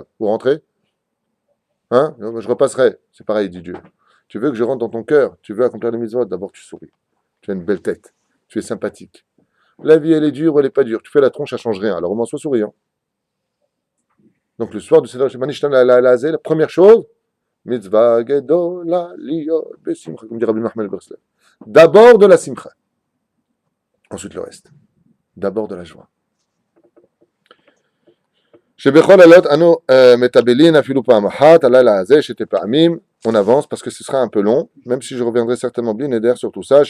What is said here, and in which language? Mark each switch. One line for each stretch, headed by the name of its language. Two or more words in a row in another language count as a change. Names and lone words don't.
French: Vous rentrez? Je repasserai. C'est pareil, dit Dieu. Tu veux que je rentre dans ton cœur, tu veux accomplir les mitzvot, d'abord tu souris. Tu as une belle tête, tu es sympathique. La vie, elle est dure, elle n'est pas dure. Tu fais la tronche, ça ne change rien. Alors au moins, sois souriant. Donc le soir du Seder
Hebrew: מה נשתנה הלילה הזה,
French: la première chose,
Hebrew: מצוה גדולה להיות בשמחה,
French: comme dit Rabbi Nachman Breslev. D'abord de la simcha. Ensuite le reste. D'abord de la joie. On avance parce que ce sera un peu long, même si je reviendrai certainement bien aider sur tout ça.